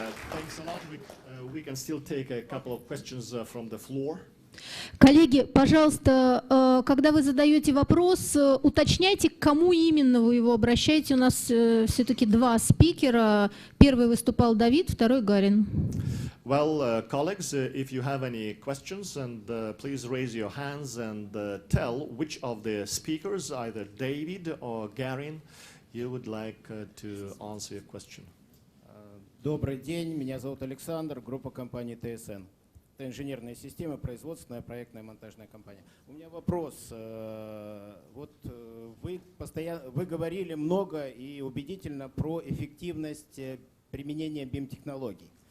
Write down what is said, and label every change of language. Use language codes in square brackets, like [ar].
[en] Thanks a lot. We can still take a couple of questions from the floor. [ru] Коллеги, пожалуйста, когда вы задаете вопрос, уточняйте, к кому именно вы его обращаете. У нас все-таки два спикера. Первый выступал Давид, второй Гарин. [en] Well, colleagues, if you have any questions, and please raise your hands and tell which of the speakers, either David or Garin, you would like to answer your question. [ru] Добрый день, меня зовут Александр, группа компании ТСН. Это инженерные системы, производственная, проектная, монтажная компания. У меня вопрос. Вот вы говорили много и убедительно про эффективность применения BIM-технологий.